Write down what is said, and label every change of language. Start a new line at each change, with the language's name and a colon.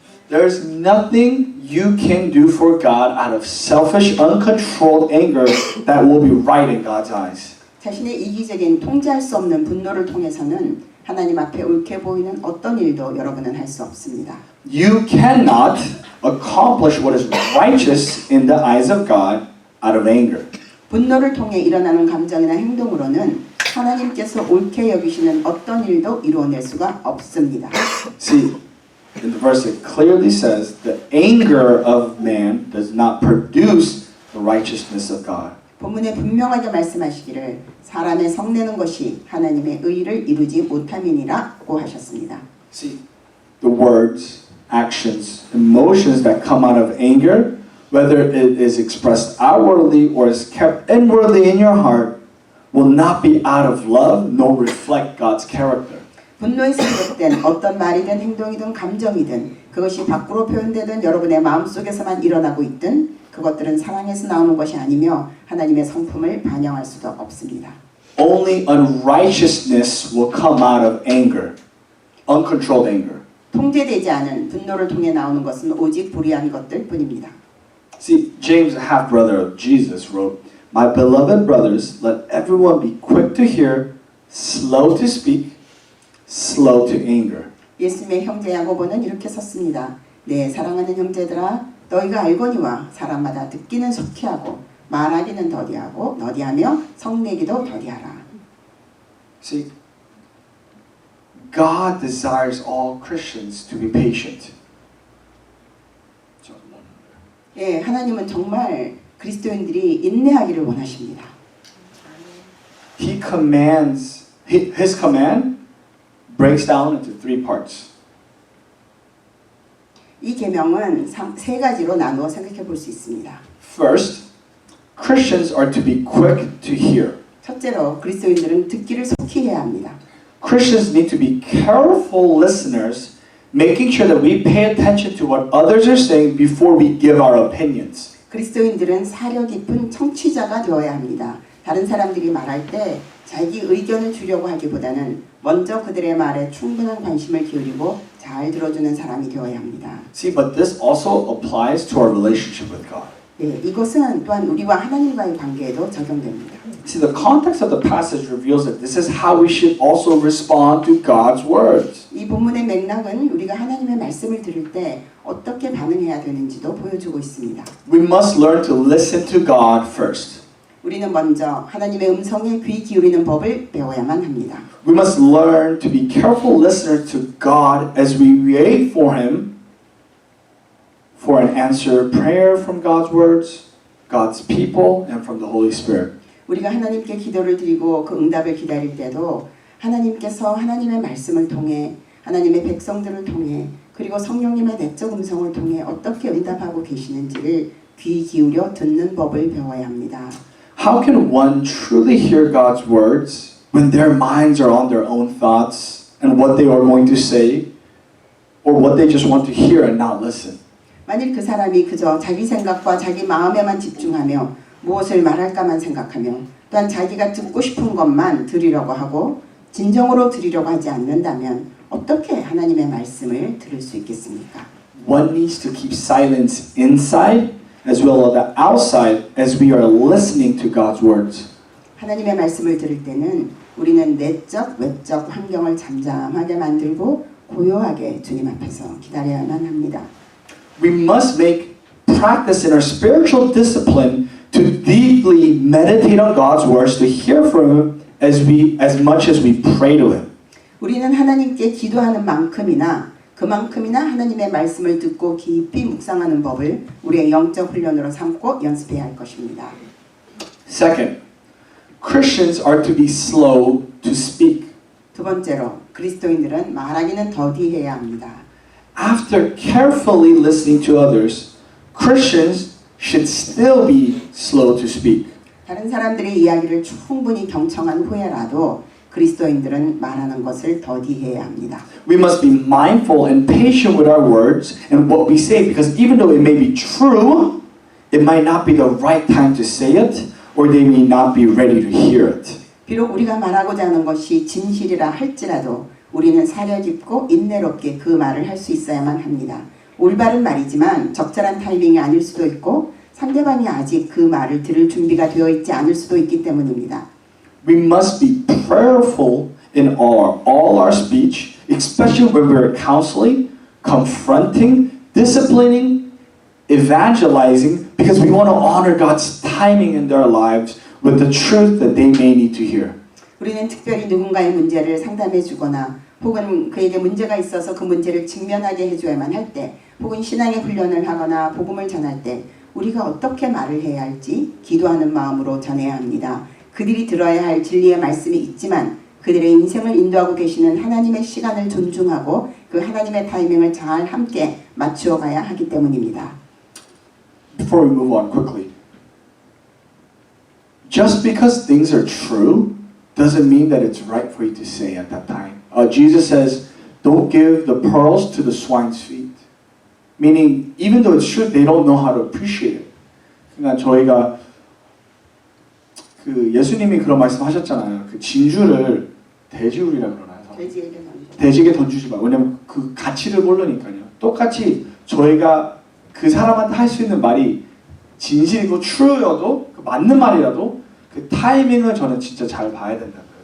English: There's nothing you can do for God out of selfish, uncontrolled anger that will be right in God's eyes.
Korean: 자신의 이기적인 통제할 수 없는 분노를 통해서는 하나님 앞에 옳게 보이는 어떤 일도 여러분은 할 수 없습니다.
English: You cannot accomplish what is righteous in the eyes of God out of anger.
Korean: 분노를 통해 일어나는 감정이나 행동으로는 하나님께서 옳게 여기시는 어떤 일도 이루어낼 수가 없습니다.
English: See, in the verse it clearly says the anger of man does not produce the righteousness of God.
Korean: 본문에 분명하게 말씀하시기를 사람의 성내는 것이 하나님의 의를 이루지 못함이니라고 하셨습니다.
English: See, the words, actions, emotions that come out of anger, whether it is expressed outwardly or is kept inwardly in your heart, will not be out of love nor reflect God's character.
Korean: 분노에서 비롯된 어떤 말이든 행동이든 감정이든 그것이 밖으로 표현되든 여러분의 마음속에서만 일어나고 있든 그것들은 사랑에서 나오는 것이 아니며 하나님의 성품을 반영할 수도 없습니다.
English: Only unrighteousness will come out of anger, uncontrolled anger.
Korean: 통제되지 않은 분노를 통해 나오는 것은 오직 불의한 것들 뿐입니다.
English: See, James, a half-brother of Jesus, wrote, My beloved brothers, let everyone be quick to hear, slow to speak, slow to anger.
Korean: 예수님의 형제 야고보는 이렇게 썼습니다. 내 사랑하는 형제들아 너희가 알거니와 사람마다 듣기는 속히 하고 말하기는 더디하고 더디하며 성내기도 더디하라.
English: See, God desires all Christians to be patient.
Korean: 예, 하나님은 정말 그리스도인들이 인내하기를 원하십니다.
English: He commands, His command breaks down into three parts.
Korean: 이 계명은 세 가지로 나누어 생각해 볼 수 있습니다.
English: First, Christians are to be quick to hear.
Korean: 첫째로 그리스도인들은 듣기를 속히 해야 합니다.
English: Christians need to be careful listeners, making sure that we pay attention to what others are saying before we give our opinions.
Korean: 그리스도인들은 사려 깊은 청취자가 되어야 합니다. 다른 사람들이 말할 때 자기 의견을 주려고 하기보다는 먼저 그들의 말에 충분한 관심을 기울이고 잘 들어주는 사람이 되어야 합니다.
English: See, but this also applies to our relationship with God.
Korean: 네, 이것은 또한 우리와 하나님과의 관계에도 적용됩니다.
English: See, the context of the passage reveals that this is how we should also respond to God's words.
Korean: 이 본문의 맥락은 우리가 하나님의 말씀을 들을 때 어떻게 반응해야 되는지도 보여주고 있습니다.
English: We must learn to listen to God first.
Korean: 우리는 먼저 하나님의 음성에 귀 기울이는 법을 배워야만 합니다.
English: We must learn to be careful listeners to God as we wait for Him for an answered prayer from God's words, God's people, and from the Holy Spirit.
Korean: 우리가 하나님께 기도를 드리고 그 응답을 기다릴 때도 하나님께서 하나님의 말씀을 통해 하나님의 백성들을 통해 그리고 성령님의 내적 음성을 통해 어떻게 응답하고 계시는지를 귀 기울여 듣는 법을 배워야 합니다.
English: How can one truly hear God's words when their minds are on their own thoughts and what they are going to say, or what they just want to hear and not listen?
Korean: 만일 그 사람이 그저 자기 생각과 자기 마음에만 집중하며 무엇을 말할까만 생각하며 또한 자기가 듣고 싶은 것만 들으려고 하고 진정으로 들으려고 하지 않는다면 어떻게 하나님의 말씀을 들을 수 있겠습니까?
English: One needs to keep silence inside as well as outside as we are listening to God's words.
Korean: 하나님의 말씀을 들을 때는 우리는 내적, 외적 환경을 잠잠하게 만들고 고요하게 주님 앞에서 기다려야만 합니다.
English: We must make practice in our spiritual discipline to deeply meditate on God's words, to hear from Him as much as we pray to Him.
Korean: 우리는 하나님께 기도하는 만큼이나 그만큼이나 하나님의 말씀을 듣고 깊이 묵상하는 법을 우리의 영적 훈련으로 삼고 연습해야 할 것입니다.
English: Second, Christians are to be slow to speak.
Korean: 두 번째로 그리스도인들은 말하기는 더디해야 합니다.
English: After carefully listening to others, Christians should still be slow to speak.
Korean: 다른 사람들의 이야기를 충분히 경청한 후에라도 그리스도인들은 말하는 것을 더디해야 합니다.
English: We must be mindful and patient with our words and what we say, because even though it may be true, it might not be the right time to say it, or they may not be ready to hear it.
Korean: 비록 우리가 말하고자 하는 것이 진실이라 할지라도 우리는 사려 깊고 인내롭게 그 말을 할 수 있어야만 합니다. 올바른 말이지만 적절한 타이밍이 아닐 수도 있고 상대방이 아직 그 말을 들을 준비가 되어 있지 않을 수도 있기 때문입니다.
English: we must be prayerful in all our speech, especially when we're counseling, confronting, disciplining, evangelizing, because we want to honor God's timing in their lives with the truth that they may need to hear.
Korean: 우리는 특별히 누군가의 문제를 상담해 주거나 혹은 그에게 문제가 있어서 그 문제를 직면하게 해줘야만 할 때, 혹은 신앙의 훈련을 하거나 복음을 전할 때 우리가 어떻게 말을 해야 할지 기도하는 마음으로 전해야 합니다. 그들이 들어야 할 진리의 말씀이 있지만 그들의 인생을 인도하고 계시는 하나님의 시간을 존중하고 그 하나님의 타이밍을 잘 함께 맞추어 가야 하기 때문입니다.
English: Before we move on quickly, just because things are true doesn't mean that it's right for you to say at that time. Jesus says, don't give the pearls to the swine's feet. Meaning, even though it's true, they don't know how to appreciate it.
Korean: 그러니까 저희가 그 예수님이 그런 말씀하셨잖아요. 그 진주를 돼지우리라 그러나요? 돼지에게 던지지 마. 왜냐면 그 가치를 모르니까요. 똑같이 저희가 그 사람한테 할 수 있는 말이 진실이고 true여도 그 맞는 말이라도 그 타이밍을 저는 진짜 잘 봐야 된다고요.